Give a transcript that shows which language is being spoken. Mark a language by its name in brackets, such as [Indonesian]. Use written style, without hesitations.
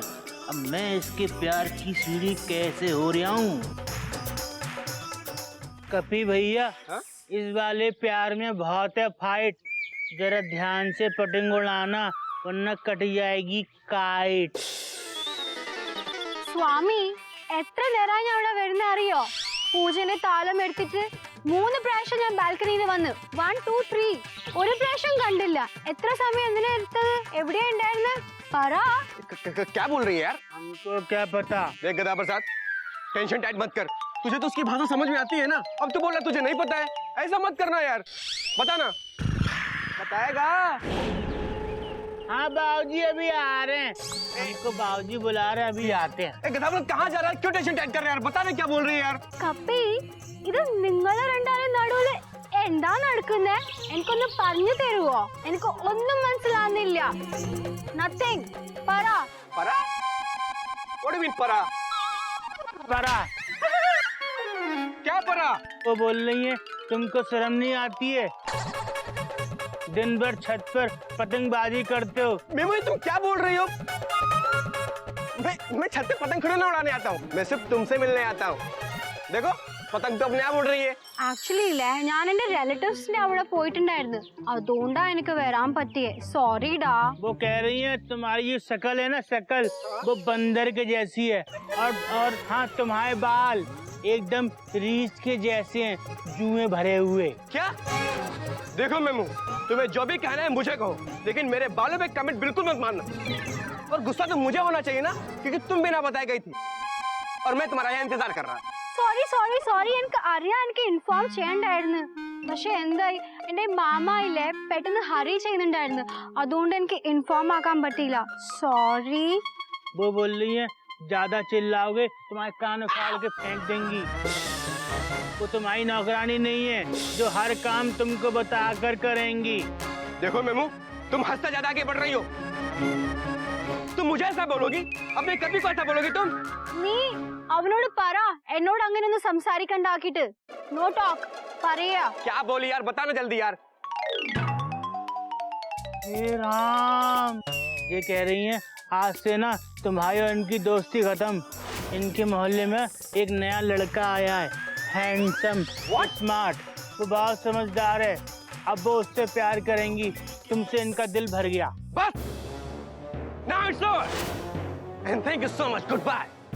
[Hindi] अब मैं इसके प्यार की सीढ़ी कैसे हो रहा हूँ? कपी भैया, इस वाले प्यार में बहुत है फाइट, जरा ध्यान से पतंग उड़ाना वरना कट जाएगी काइट। [Malayalam] സ്വാമി എത്ര നേരമായി ഞാൻ ഇവിടെ വരുന്ന അറിയോ? പൂജനെ താളം എടുത്തിട്ട് 3 പ്രാവശ്യം ഞാൻ ബാൽക്കണിയിൽ വന്നു. 1 2 3 ഒരു പ്രാവശ്യം കണ്ടില്ല. എത്ര സമയം എന്തിനാ എടുത്തത്? എവിടെയാ ഉണ്ടായിരുന്നെ? പറ. [Hindi] क्या बोल रही है यार? हमको क्या पता। देख गधा प्रसाद, टेंशन टाइट मत कर। तुझे तो उसकी भाषा समझ में आती है ना। अब तो बोल रहा तुझे नहीं पता है, ऐसा मत करना यार। बता ना। बताएगा? हाँ बाबूजी अभी आ रहे हैं, हमको बाबूजी बुला रहे हैं, अभी आते हैं। ए गधा प्रसाद कहाँ जा रहा है? क्यों टेंशन टाइट कर रहा है यार? बता ना क्या बोल रही है यार? [Malayalam] കപ്പി ഇത് നിങ്ങളെ രണ്ടാളും നടുവില് എന്താ നടക്കുന്നേ? എനിക്കൊന്ന് പറഞ്ഞു തരുവോ? എനിക്ക് ഒന്നും മനസ്സിലാവുന്നില്ല. നത്തിങ്. പറ. [English] परा? What do you mean परा? [Malayalam] परा [Hindi] क्या परा? वो बोल रही है तुमको शर्म नहीं आती है? दिन भर छत पर पतंगबाजी करते हो। मेमो तुम क्या बोल रही हो? मैं छत पे पतंग थोड़ी ना उड़ाने आता हूँ, मैं सिर्फ तुमसे मिलने आता हूँ। देखो പതങ് तो अपने आप उड़ रही है। [Malayalam] ആക്ച്വലി ഇല്ലേ ഞാൻ എന്റെ റിലേറ്റീവ്സിന്റെ അവിടെ പോയിട്ടുണ്ടായിരുന്നു, അതുകൊണ്ടാ എനിക്ക് വരാൻ പറ്റിയേ. സോറി ഡാ. [Hindi] वो कह रही है तुम्हारी ये शक्ल है ना, शक्ल वो बंदर के जैसी है, और हाँ तुम्हारे बाल एकदम रीछ के जैसे हैं, जुएं भरे हुए। क्या? देखो मेमू, तुम्हें जो भी कहना है मुझे कहो, लेकिन मेरे बालों पे कमेंट बिल्कुल मत मारना। और गुस्सा तो मुझे होना चाहिए ना, क्योंकि तुम बिना बताए गई थी और मैं तुम्हारा यहाँ इंतजार कर रहा। [Malayalam] സോറി എനിക്ക് അറിയാം, എനിക്ക് ഇൻഫോം ചെയ്യണ്ടായിരുന്നു. പക്ഷെ എന്തായി, എന്റെ മാമ ഇല്ലേ പെട്ടെന്ന് ഹറി ചെയ്യുന്നുണ്ടായിരുന്നു, അതുകൊണ്ട് എനിക്ക് ഇൻഫോം ആക്കാൻ പറ്റിയില്ല. സോറി. [Hindi] वो बोल रही है ज्यादा चिल्लाओगे तुम्हारे कान उखाड़ के फेंक देंगी। वो तुम्हारी नौकरानी नहीं है जो हर काम तुमको बताकर करेंगी। देखो मेमू, तुम हंसता ज्यादा आगे बढ़ रही हो। तुम मुझे ऐसा बोलोगी? अपने कभी को ऐसा बोलोगी तुम? [Malayalam] നീ അവനോട് പറ എന്നോട് അങ്ങനെ ഒന്ന് സംസാരിക്കണ്ടാക്കിട്ട്. [English] no talk [Malayalam] പറയാ. [Hindi] क्या बोली यार, बताना जल्दी यार। हे राम, ये कह रही हैं आज से ना तुम्हारी और इनकी दोस्ती खत्म। इनके मोहल्ले में एक नया लड़का आया है, हैंडसम, स्मार्ट, वो बहुत समझदार है। अब वो उससे प्यार करेंगी, तुमसे इनका दिल भर गया। [English] बस, now it's over and thank you so much, goodbye।